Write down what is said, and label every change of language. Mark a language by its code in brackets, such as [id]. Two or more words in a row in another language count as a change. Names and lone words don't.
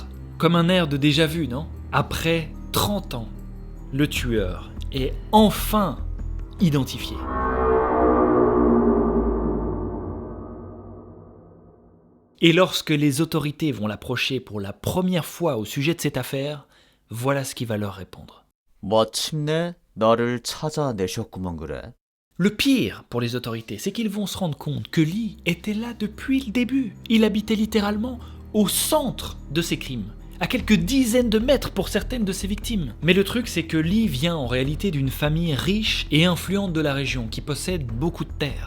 [fr] Comme un air de déjà-vu, non? Après 30 ans, le tueur est enfin identifié. Et lorsque les autorités vont l'approcher pour la première fois au sujet de cette affaire, voilà ce qu'il va leur répondre. [ko] 마침내 나를 찾아내셨구만 그래. [fr] Le pire pour les autorités, c'est qu'ils vont se rendre compte que Lee était là depuis le début. Il habitait littéralement au centre de ces crimes, à quelques dizaines de mètres pour certaines de ses victimes. Mais le truc, c'est que Lee vient en réalité d'une famille riche et influente de la région, qui possède beaucoup de terres.